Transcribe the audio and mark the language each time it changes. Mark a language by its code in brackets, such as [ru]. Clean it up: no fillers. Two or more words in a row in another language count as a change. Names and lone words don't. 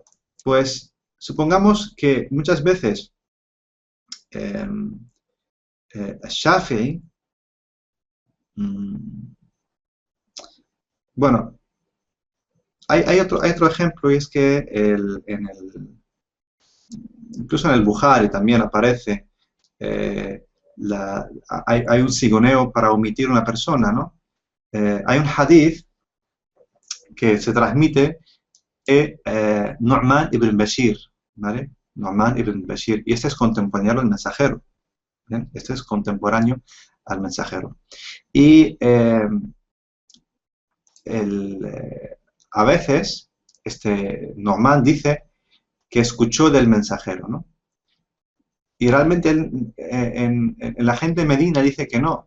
[es] Pues supongamos que muchas veces Shafi'i, bueno, hay otro ejemplo, y es que incluso en el Bukhari también aparece, hay un sigoneo para omitir una persona, ¿no? Hay un hadith que se transmite de Nu'man ibn Bashir, ¿vale? Nu'man ibn Bashir, y este es contemporáneo al mensajero, ¿bien? Este es contemporáneo al mensajero. Y a veces, Nu'man dice que escuchó del mensajero, ¿no? Y realmente la gente de Medina dice que no.